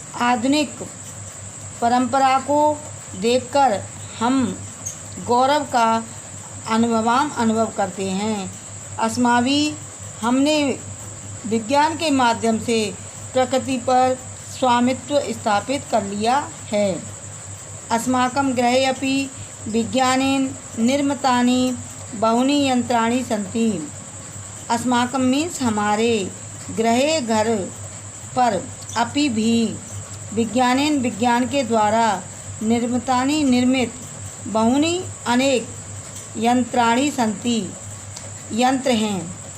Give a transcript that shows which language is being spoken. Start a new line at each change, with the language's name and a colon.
Hindi: आधुनिक परंपरा को देखकर हम गौरव का अनुभव करते हैं। अस्माभिः हमने विज्ञान के माध्यम से प्रकृति पर स्वामित्व स्थापित कर लिया है।
Sanskrit: अस्माकं गृहे अपि विज्ञानेन निर्मितानि बहूनि यंत्राणि सन्ति।
Hindi: अस्माकं मीन्स हमारे, गृहे घर पर, अपि भी विज्ञानेन विज्ञान के द्वारा, निर्मितानि निर्मित, बहूनि अनेक, यंत्राणि सन्ति यंत्र हैं।